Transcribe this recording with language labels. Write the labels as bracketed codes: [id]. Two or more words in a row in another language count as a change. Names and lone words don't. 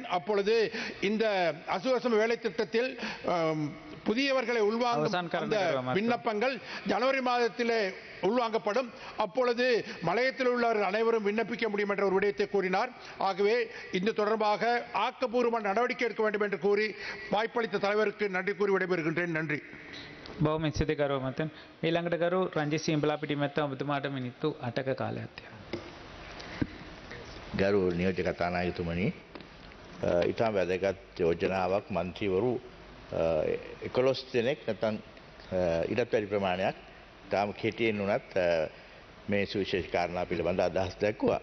[ta] அப்பொழுது இந்த அசுவசம வேலை திட்டத்தில் புதியவர்களை உள்வாங்கும் அந்த விண்ணப்பங்கள் ஜனவரி மாதத்திலே உள்வாங்கப்படும். அப்பொழுது மலையத்தில் உள்ளவர்கள் அனைவரும் விண்ணப்பிக்க முடியும் என்ற ஒரு விடயத்தை கூறினார். ஆகவே இந்த தொடர்பாக ஆக்கப்பூர்வமான நடவடிக்கை எடுக்க வேண்டும் என்று கூறி வாய்ப்பளித்த தலைவருக்கு நன்றி கூறி விடைபெறுகின்றேன். நன்றி. [si] බොහොම ස්තුති කරු මතන්. ඊළඟට කරු රංජිත් සියඹලා පිටිමැත්ත ඔබතුමාට මිනිත්තු 8ක කාලයක් තියෙනවා. ගරු නියෝජ්‍ය කතානායකතුමනි, ඊටම වැදගත් යෝජනාවක් මන්ත්‍රීවරු 11 දෙනෙක් නැත්නම් ඊටත් වැඩි ප්‍රමාණයක් තාම කෙටියෙන් උනත් මේ සුවිශේෂ කාරණා පිළිබඳ අදහස් දැක්වුවා.